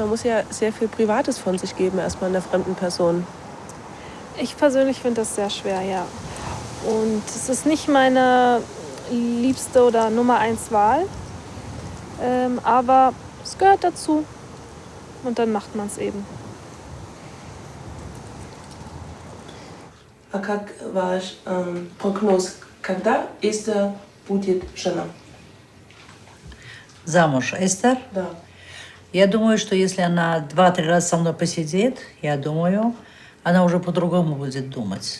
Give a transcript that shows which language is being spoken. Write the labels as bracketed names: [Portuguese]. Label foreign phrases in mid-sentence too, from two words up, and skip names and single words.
[German] Man muss ja sehr viel Privates von sich geben, erstmal einer fremden Person. Ich persönlich finde das sehr schwer, ja. Und es ist nicht meine liebste oder Nummer 1 Wahl, aber es gehört dazu und dann macht man es eben. [Russian] А как ваш прогноз? Когда Эстер будет жена? Замуж Эстер? Да. Я думаю, что если она 2-3 раза со мной посидит, я думаю, она уже по-другому будет думать.